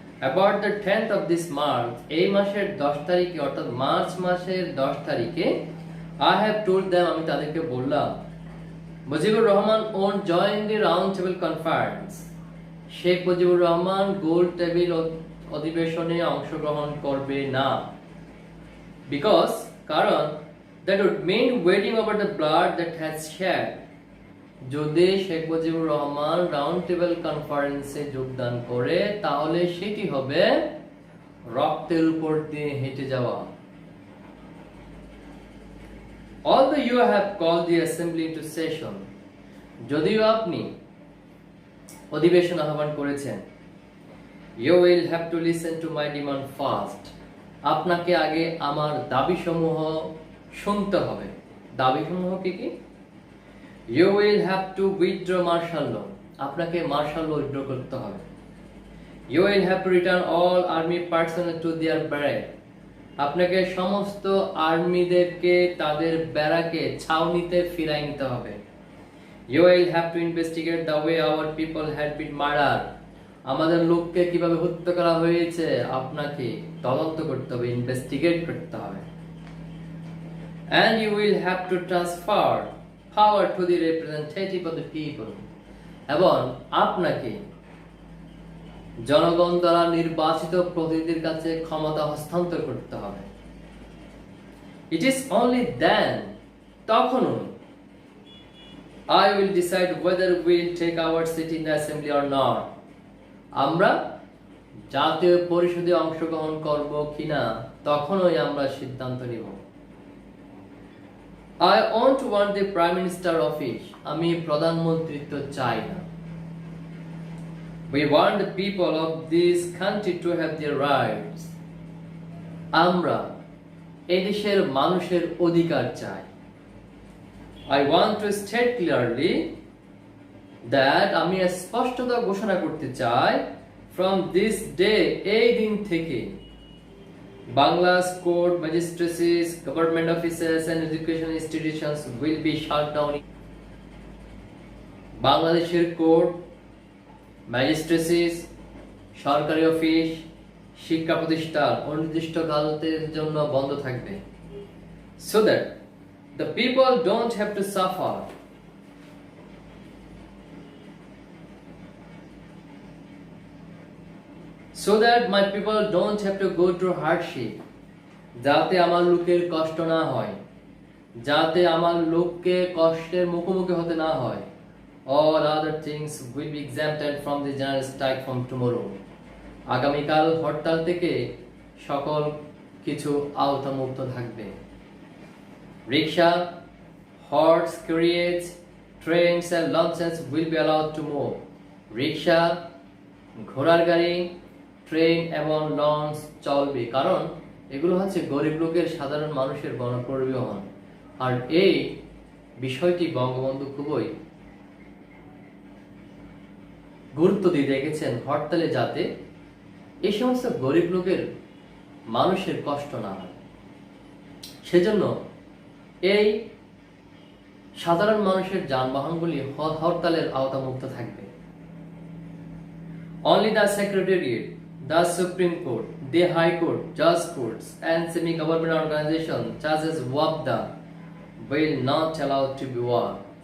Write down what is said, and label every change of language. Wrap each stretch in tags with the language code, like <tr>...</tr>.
<en>About the 10th of this month,</en> <bn>এই মাসের 10 তারিখে</bn> <en>অর্থাৎ মার্চ মাসের 10 তারিখে I have told them,</en> <bn>আমি তাদেরকে বললাম,</bn> <en>Mujibur Rahman won't join the round table conference.</en> <bn>Sheikh Mujibur Rahman goal table অধিবেশনে অংশগ্রহণ করবে না।</bn> <en>Because</en> <bn>কারণ</bn> <en>that would mean wading over the blood that has shed.</en> <bn>যদি শেখ মুজিবুর রহমান রাউন্ড টেবিল কনফারেন্সে যোগদান করে তাহলে সেটি হবে রক্তের উপর দিয়ে হেঁটে যাওয়া।</bn> <en>Although you have called the assembly into session,</en> <bn>যদিও আপনি অধিবেশন আহ্বান করেছেন,</bn> <en>you will have to listen to my demand first.</en> <bn>আপনাকে আগে আমার দাবিসমূহ শুনতে হবে। দাবিসমূহ কি কি?</bn> <en>You will have to withdraw martial law.</en> <bn>আপনাকে মার্শাল ল উইথড্র করতে হবে।</bn> <en>You will have to return all army personnel to their barrack.</en> <bn>আপনাকে সমস্ত আর্মিদেরকে তাদের ব্যারাকে ছাউনিতে ফিরাই নিতে হবে।</bn> <en>You will have to investigate the way our people had been murdered.</en> <bn>আমাদের লোককে কিভাবে হত্যা করা হয়েছে আপনাকে তদন্ত করতে হবে, ইনভেস্টিগেট করতে হবে।</bn> <en>And you will have to transfer power to the representative of the people.</en> <bn>এবং আপনাকে জনগণ দ্বারা নির্বাচিত প্রতিনিধির কাছে ক্ষমতা হস্তান্তর করতে হবে।</bn> <en>It is only then,</en> <bn>তখনই</bn> <en>I will decide whether we will take our seat in the assembly or not.</en> <bn>আমরা জাতীয় পরিষদে অংশগ্রহণ করব কিনা তখনই আমরা সিদ্ধান্ত নিব।</bn> <en>I don't want the prime minister office.</en> <bn>আমি প্রধানমন্ত্রিত্ব চাই না।</bn> <en>We want the people of this country to have their rights.</en> <bn>আমরা এদেশের মানুষের অধিকার চাই।</bn> <en>I want to state clearly that</en> <bn>আমি স্পষ্টত ঘোষণা করতে চাই</bn> <en>from this day,</en> <bn>এই দিন থেকে</bn> <en>Bangla's court, magistracies, government offices and education institutions will be shut down.</en> <bn>বাংলাদেশের কোর্ট, ম্যাজিস্ট্রেসিস, সরকারি অফিস, শিক্ষা প্রতিষ্ঠান অনির্দিষ্টকালের জন্য বন্ধ থাকবে।</bn> <en>So that the people don't have to suffer. So that my people don't have to go through hardship.</en> <bn>যাতে আমার লোকের কষ্ট না হয়, যাতে আমার লোককে কষ্টের মুখোমুখি হতে না হয়।</bn> <en>All other things will be exempted from the general strike from tomorrow.</en> <bn>আগামীকাল হরতাল থেকে সকল কিছু আওতামুক্ত থাকবে।</bn> <en>Rickshaw, horse carriages, trains and launches will be allowed to move.</en> <bn>রিক্সা, ঘোড়ার গাড়ি, ট্রেন এবং লঞ্চ চলবে, কারণ এগুলো হচ্ছে গরিব লোকের সাধারণ মানুষের গণপরিবহন। আর এই বিষয়টি বঙ্গবন্ধু খুবই গুরুত্ব দিয়ে রেখেছেন হরতালে, যাতে এই সমস্ত গরিব লোকের মানুষের কষ্ট না হয়। সেজন্য এই সাধারণ মানুষের যানবাহনগুলি হরতালের আওতামুক্ত থাকবে।</bn> <en>Only the Secretariat, the Supreme Court, the High Court, Judge Courts and semi-government organizations such as WAPDA will not allow to be work.</en>